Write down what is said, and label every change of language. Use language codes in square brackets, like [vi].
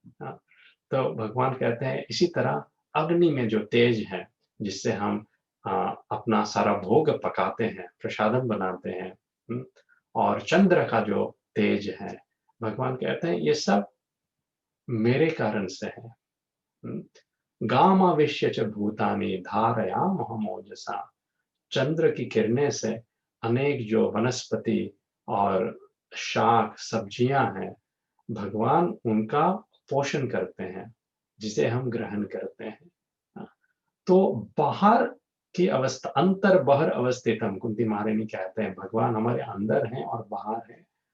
[hi] अ, तो भगवान कहते हैं इसी तरह अग्नि में जो तेज है, जिससे हम अ, अपना सारा भोग पकाते हैं, प्रसादम बनाते हैं, हुँ? और चंद्र का जो तेज है, भगवान कहते हैं ये सब मेरे कारण से है। हुँ? [sa] गामाविश्य च भूतानि धारयाम्यहमोजसा। [hi] चंद्र की किरणें से अनेक जो वनस्पति और शाक, सब्जियाँ हैं, भगवान उनका पोषण करते हैं, जिसे हम ग्रहण करते हैं। अ, तो बाहर की अवस्था [sa] अंतर्बहिर अवस्थितम् [hi] कुंती महारानी कहते हैं, भगवान हमारे अंदर हैं और बाहर हैं।